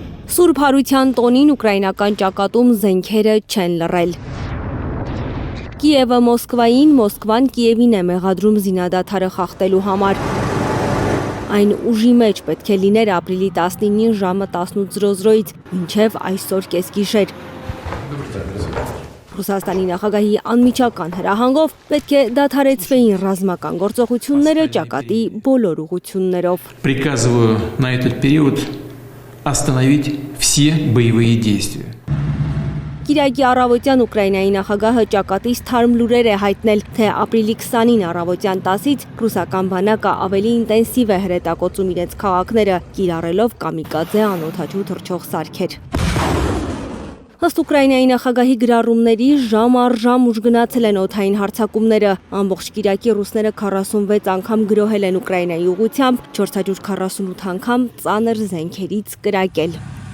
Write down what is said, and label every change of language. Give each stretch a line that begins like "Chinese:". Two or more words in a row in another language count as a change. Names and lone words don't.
Armenian: Սուրբ Հարության տոնին ուկրաինական ճակատում զենքերը չեն լռել։ Կիևը Մոսկվային, Մոսկվան Կիևին է մեղադրում զինադադարը խախտելու համար։ Այն ուժի մեջ պետք է լիներ ապրիլի 19-ին ժամը 18:00-ից մինչև այսօր կեսգիշեր։ Ռուսաստանի նախագահի անմիջական հրահանգով պետք է դադարեցվեին ռազմական գործողությունները ճակատի բոլոր ուղղություններով։
Russian: Приказываю на этот период остановить все боевые действия.
Armenian: Կիրակի առավոտյան Ուկրաինայի նախագահը ճակատից թարմ լուրեր է հայտնել, թե ապրիլի 20-ին առավոտյան 10-ից ռուսական բանակը ավելի ինտենսիվ է հրետակոծում իրենց քաղաքները, կիրառելով կամիկաձե անօդաչու թռչող սարքեր։ Ըստ Ուկրաինայի նախագահի գրառումների ժամ առ ժամ ուժ գնացել են օդային հարձակումները։ Ամբողջ կիրակի ռուսները 46 անգամ գրոհել են Ուկրաինայի ուղղությամբ, 448 անգամ ծանր զենքերից կրակել։